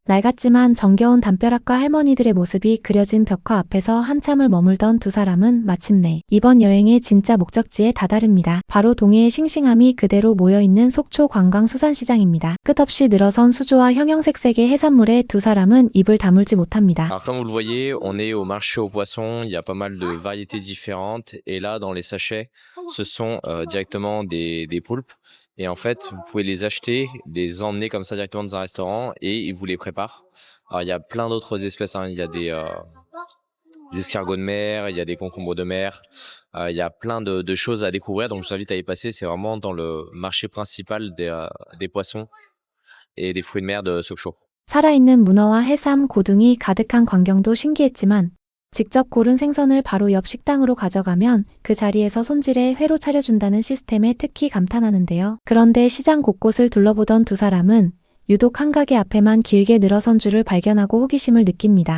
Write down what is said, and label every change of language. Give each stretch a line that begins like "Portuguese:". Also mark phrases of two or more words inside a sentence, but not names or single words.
Korean: 낡았지만 정겨운 담벼락과 할머니들의 모습이 그려진 벽화 앞에서 한참을 머물던 두 사람은 마침내 이번 여행의 진짜 목적지에 다다릅니다. 바로 동해의 싱싱함이 그대로 모여있는 속초 관광수산시장입니다. 끝없이 늘어선 수조와 형형색색의 해산물에 두 사람은 입을 다물지 못합니다.
French: Alors comme vous le voyez, on est au marché aux poissons, il y a pas mal de variétés différentes et là dans les sachets, ce sont directement des poulpes et en fait vous pouvez les acheter, les emmener comme ça directement dans un restaurant et ils vous les préparent. Alors il y a plein d'autres espèces, hein. Il y a des escargots de mer, il y a des concombres de mer, il y a plein de choses à découvrir donc je vous invite à y passer, c'est vraiment dans le marché principal des poissons et des fruits de mer de Sokcho.
Korean: 살아있는 문어와 해삼, 고등이 가득한 광경도 신기했지만 직접 고른 생선을 바로 옆 식당으로 가져가면 그 자리에서 손질해 회로 차려준다는 시스템에 특히 감탄하는데요. 그런데 시장 곳곳을 둘러보던 두 사람은 유독 한 가게 앞에만 길게 늘어선 줄을 발견하고 호기심을 느낍니다.